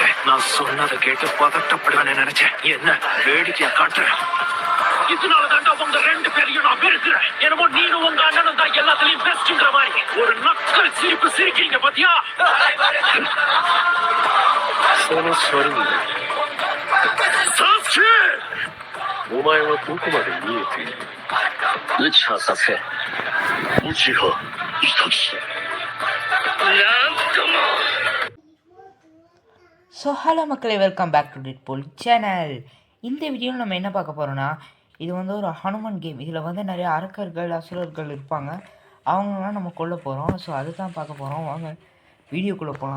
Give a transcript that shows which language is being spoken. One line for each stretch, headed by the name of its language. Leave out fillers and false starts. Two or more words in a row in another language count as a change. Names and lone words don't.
Tamil: நான் சொன்னதை கேட்டு பதட்டப்படுவேன்னு நினைச்சேன். என்ன வேடிக்கையா காட்டுறேன்? இதனாலதான்டா உங்க 2 பேரையும் நான் வெறுக்கிறேன். என்னமோ நீனும் உங்க அண்ணனும் தான் எல்லாத்துலயும் பெஸ்ட்ங்கிற மாதிரி ஒரு நக்கல் சிரிப்பு சிரிக்கிறீங்க பாத்தியா?
Japanese: சரி お前はどこまで見えている？内葉先生。内葉潔。なんとも。
English: so hello
Tamil: மக்களே,
English: welcome back to Deadpool channel.
Tamil: இந்த வீடியோவில் நம்ம என்ன பார்க்க போகிறோன்னா, இது வந்து ஒரு ஹனுமன் கேம். இதில் வந்து நிறைய அரக்கர்கள் அசுரர்கள் இருப்பாங்க. அவங்களாம் நம்ம கொல்ல போகிறோம். ஸோ அதுதான் பார்க்க போகிறோம். வாங்க வீடியோக்குள்ளே போகலாம்.